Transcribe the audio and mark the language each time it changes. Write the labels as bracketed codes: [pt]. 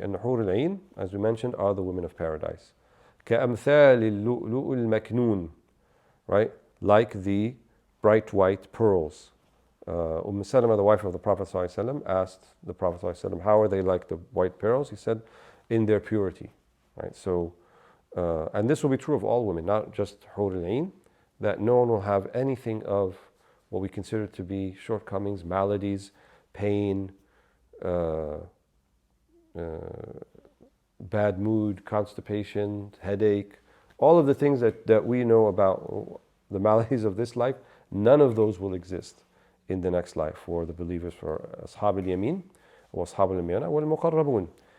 [en] And the Hur al-Ain, as we mentioned, are the women of paradise. [ar] كَأَمْثَالِ اللُّؤْلُؤِ الْمَكْنُونِ, right? [en] Like the bright white pearls. Salama, the wife of the Prophet ﷺ, asked the Prophet ﷺ, how are they like the white pearls? He said, in their purity, right? So, and this will be true of all women, not just Hur al-Ain, that no one will have anything of what we consider to be shortcomings, maladies, pain, bad mood, constipation, headache, all of the things that we know about the maladies of this life, none of those will exist in the next life for the believers, for Ashab al-Yamin, wa Ashab al-Miyana, wal Muqarrabun.